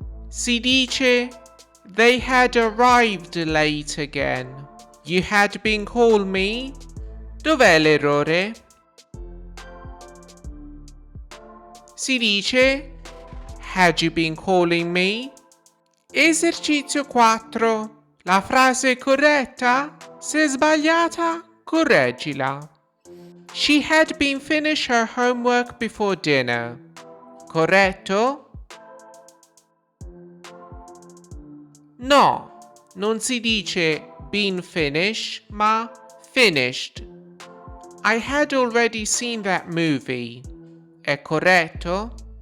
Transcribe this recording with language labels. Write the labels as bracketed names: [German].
[Italian] Si dice [English] they had arrived late again. You had been called me? [Italian] Dov'è l'errore? Si dice [English] had you been calling me? [Italian] Esercizio 4. La frase è corretta? Se è sbagliata, correggila. [English] She had been finished her homework before dinner. [Italian] Corretto? No, non si dice been finished, ma finished. [English] I had already seen that movie. [Italian] È corretto?